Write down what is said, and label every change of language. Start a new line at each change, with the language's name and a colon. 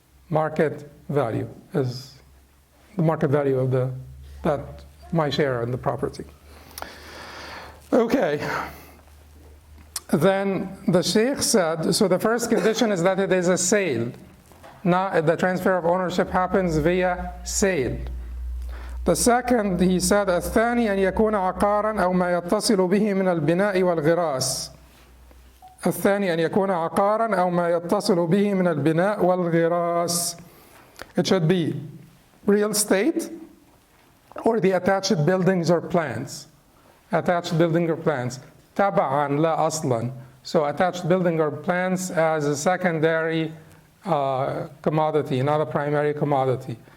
English: Market value is the market value of my share in the property. Okay. Then the Sheikh said, so the first condition is that it is a sale. Now the transfer of ownership happens via sale. The second, he said,
Arabic: الثاني أن يكون عقارا أو ما يتصل به من البناء والغراس. الثاني أن يكون عقارا أو ما يتصل به من البناء والغراس.
English: It should be real estate or the attached buildings or plants. Attached building or plants.
Arabic: تبعا لا أصلا.
English: So attached building or plants as a secondary commodity, not a primary commodity.